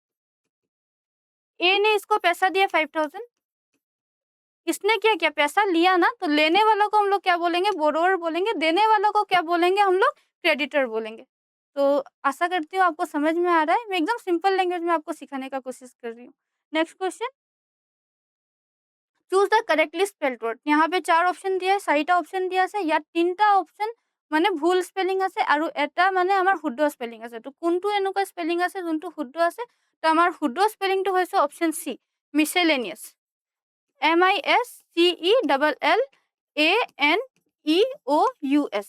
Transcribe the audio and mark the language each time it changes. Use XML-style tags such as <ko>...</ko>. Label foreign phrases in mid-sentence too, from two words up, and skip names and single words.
<hi>ए ने इसको पैसा दिया 5000, इसने क्या किया पैसा लिया ना, तो लेने वालों को हम लोग क्या बोलेंगे बोरोवर बोलेंगे, देने वालों को क्या बोलेंगे हम लोग क्रेडिटर बोलेंगे। तो आशा करती हूँ आपको समझ में आ रहा है। मैं एकदम</hi> <en>simple language</en> <hi>में आपको सिखाने का कोशिश कर रही हूँ।</hi> <en>next question, choose the correctly spelled word.</en> <hi>यहाँ पे</hi> <as>4 অপশন দিয়া আছে, 4টা অপশন দিয়া আছে। ইয়াত 3টা অপশন মানে ভুল স্পেলিং আছে আৰু এটা মানে আমাৰ শুদ্ধ স্পেলিং আছে। তো কোনটো এনেকুৱা স্পেলিং আছে যোনটো শুদ্ধ আছে? তো আমাৰ শুদ্ধ স্পেলিংটো হৈছে</as> <en>option C,</en> <as>মিসেলেনিয়াস।</as> <en>MISCELLANEOUS।</en>